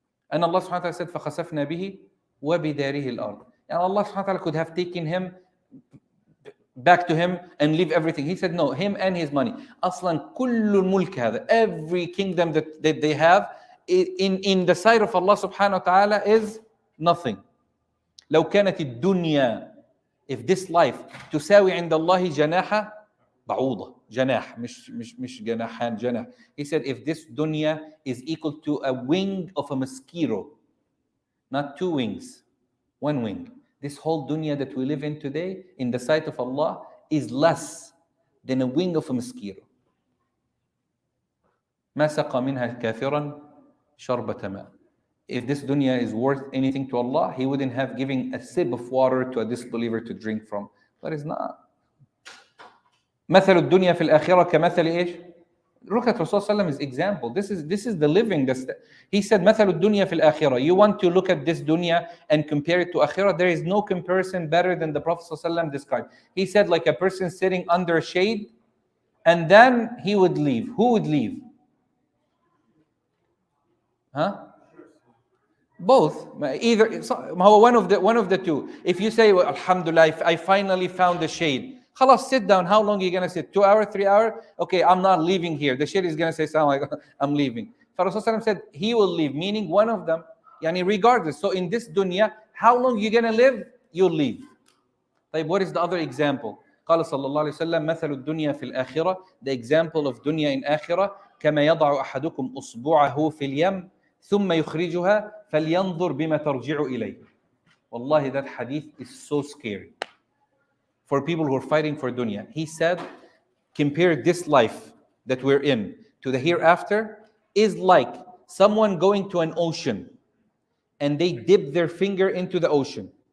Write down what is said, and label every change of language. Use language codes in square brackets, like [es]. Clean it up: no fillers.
[en] And Allah subhanahu wa ta'ala said, [ar] فَخَسَفْنَا بِهِ وَبِدَارِهِ الْأَرْضِ. [en] And Allah subhanahu wa ta'ala could have taken him back to him and leave everything. He said, no, him and his money. [ar] أصلا كل الملك هذا, [en] every kingdom that they have, in the sight of Allah subhanahu wa ta'ala is nothing. [ar] لو كانت الدنيا, [en] if this life [ar] تساوي عند الله جناح بعوضة, جناح مش جناحان, جناح. [en] He said if this dunya is equal to a wing of a mosquito, not 2 wings, 1 wing. This whole dunya that we live in today, in the sight of Allah, is less than a wing of a mosquito. [ar] ما سقى منها كافرا شربة ماء. [en] If this dunya is worth anything to Allah, He wouldn't have given a sip of water to a disbeliever to drink from. But it's not. [ar] مثل الدنيا في الآخرة كمثل إيش؟ [en] Look at Rasulullah's example. This is the living. He said [ar] مثل الدنيا في الآخرة. [en] You want to look at this dunya and compare it to akhirah? There is no comparison better than the Prophet ﷺ described. He said like a person sitting under a shade, and then he would leave. Who would leave? Huh? Both. Either one of the two. If you say, well, Alhamdulillah, I finally found the shade. Khalas, sit down. How long are you going to sit? 2 hours, 3 hours? Okay, I'm not leaving here. The shade is going to say, I'm leaving. Rasulullah said, he will leave, meaning one of them, yani regardless. So in this dunya, how long are you going to live? You'll leave. What is the other example? [ar] قال صلى الله عليه وسلم مثل الدنيا في الآخرة. [en] The example of dunya in akhirah, [ar] كما يضع أحدكم أصبعه في اليم ثم يخرجها فلينظر بما ترجع إليه. [en] Wallahi, that hadith is so scary for people who are fighting for dunya. He said, compare this life that we're in to the hereafter is like someone going to an ocean and they dip their finger into the ocean.